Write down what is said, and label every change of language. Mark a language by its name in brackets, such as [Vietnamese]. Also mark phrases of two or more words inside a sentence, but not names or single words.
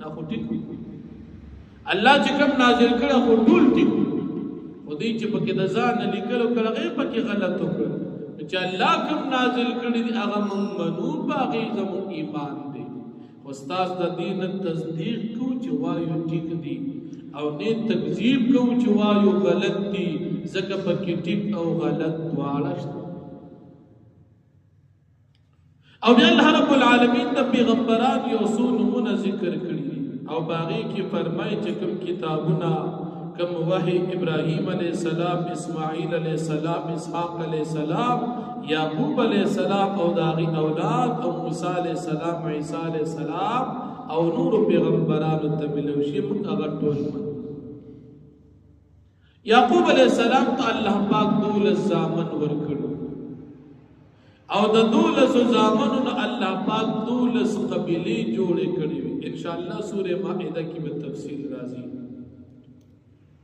[Pashto] خو ټیک الله چې کوم نازل کړي خو ټول ټیک خو دې چې پکې د ځان لیکلو کړه پکې غلط وکړي چې الله کوم نازل کړي دي هغه مونږ منو باقي زموږ ایمان دی خو استاد د دین تصدیق کو چې وایو ټیک دي او نه تکذیب کو چې وایو غلط دي ځکه پکې ټیک او غلط دواړه شته او بیا الله [Arabic] رب العالمین [Pashto] د پیغمبران یو څو نمونه ذکر کړي او باغی کې فرمایي چې کوم کتابونه کوم وحی ابراهیم [Arabic] علیہ السلام [Pashto] اسماعیل [Arabic] علیہ السلام [Pashto] اسحاق [Arabic] علیہ السلام [Pashto] یعقوب [Arabic] علیہ السلام [Pashto] او داغی اولاد او موسی [Arabic] علیہ السلام [Pashto] عیسی [Arabic] علیہ السلام [Pashto] او نور پیغمبرانو ته ملوشي هغه ټول یعقوب [Arabic] علیہ السلام [Pashto] ته الله پاک 12 زامن ورکړو او د 12 زامنونو الله پاک 12 قبیلې جوړې کړې [Arabic] ان شاء الله [Pashto] سوره مائده کې به تفصیل راځي